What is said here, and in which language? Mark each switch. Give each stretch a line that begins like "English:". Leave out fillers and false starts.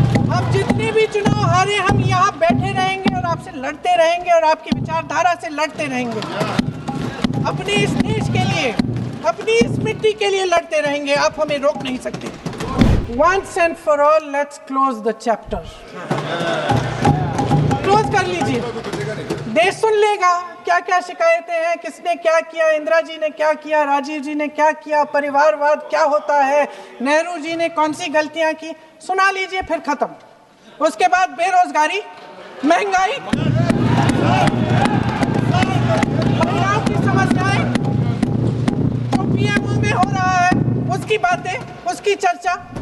Hindi: हम जितने भी चुनाव हारे, हम यहाँ बैठे रहेंगे और आपसे लड़ते रहेंगे और आपकी विचारधारा से लड़ते रहेंगे, अपने इस देश के लिए, अपनी इस मिट्टी के लिए लड़ते रहेंगे। आप हमें रोक नहीं सकते।
English: Once and for all, let's close the chapter.
Hindi: Close कर लीजिए, देश सुन लेगा क्या क्या शिकायतें हैं, किसने क्या किया, इंदिरा जी ने क्या किया, राजीव जी ने क्या किया, परिवारवाद क्या होता है, नेहरू जी ने कौन सी गलतियां की, सुना लीजिए, फिर खत्म। उसके बाद बेरोजगारी, महंगाई, महिलाओं की समस्याएं, जो पीएमओ में हो रहा है उसकी बातें, उसकी चर्चा।